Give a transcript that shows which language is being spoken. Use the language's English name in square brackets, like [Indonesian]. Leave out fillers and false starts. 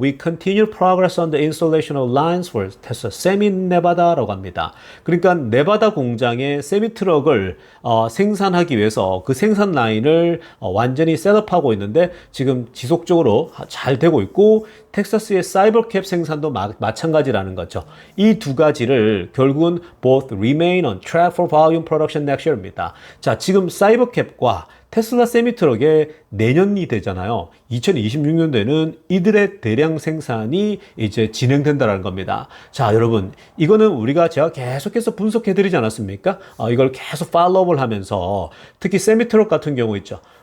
[English] We continue progress on the installation of lines for Tesla Semi Nevada라고 합니다. [Korean] 그러니까 네바다 공장에 세미 트럭을 생산하기 위해서 그 생산 라인을 완전히 셋업하고 있는데 지금 지속적으로 잘 되고 있고 텍사스의 사이버캡 생산도 마찬가지라는 거죠. 이 두 가지를 결국은 [English] both remain on track for volume production next year입니다. [Korean] 자, 지금 사이버캡과 테슬라 세미트럭의 내년이 되잖아요. 2026년도에는 이들의 대량 생산이 이제 진행된다는 겁니다. 자, 여러분, 이거는 제가 계속해서 분석해 드리지 않았습니까? 이걸 계속 팔로우를 하면서 특히 세미트럭 같은 경우 있죠.